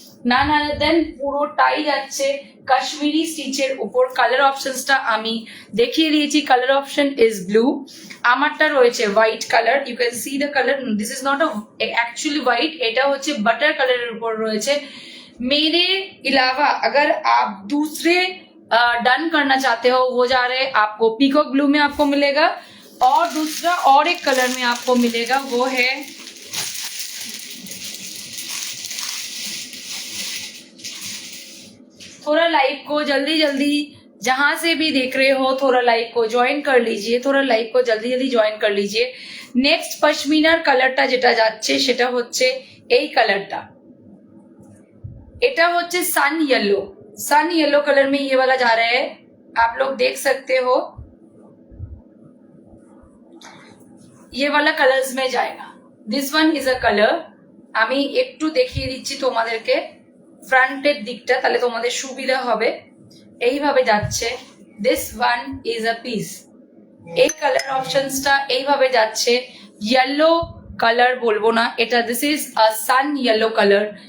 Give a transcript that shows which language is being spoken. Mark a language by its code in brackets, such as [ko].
[bn] না না দেন পুরোটাই যাচ্ছে কাশ্মীরি স্টিচের উপর। কালার অপশনসটা আমি দেখিয়ে দিয়েছি। [en] colour option is blue, [bn] আমারটা রয়েছে white colour. [en] you can see the colour, this is not actually white, [bn] এটা হচ্ছে বাটার কালারের উপর রয়েছে। [hi] मेरे अलावा अगर आप दूसरे डन करना चाहते हो, वो जा रहे आपको पीकॉक ब्लू में आपको मिलेगा, और दूसरा और एक कलर में आपको मिलेगा, वो है थोड़ा लाइव को जल्दी जल्दी जहां से भी देख रहे हो थोड़ा लाइव को ज्वाइन कर लीजिए, थोड़ा लाइव को जल्दी जल्दी ज्वाइन कर लीजिए। [bn] नेक्स्ट पश्मीनार कलरটা যেটা যাচ্ছে সেটা হচ্ছে এই কালারটা, এটা হচ্ছে सन येलो। [hi] सन येलो कलर में ये वाला जा रहा है, आप लोग देख सकते हो ये वाला कलर्स में जाएगा। [en] This one is a colour. [bn] আমি একটু দেখিয়ে দিচ্ছি তোমাদেরকে ফ্রন্টের দিকটা, তাহলে তোমাদের সুবিধা হবে। এইভাবে যাচ্ছে, [en] This one is a piece. [bn] এই কালার অপশনসটা এইভাবে যাচ্ছে। ইয়েলো কালার বলবো না এটা, [en] This is a sun yellow colour.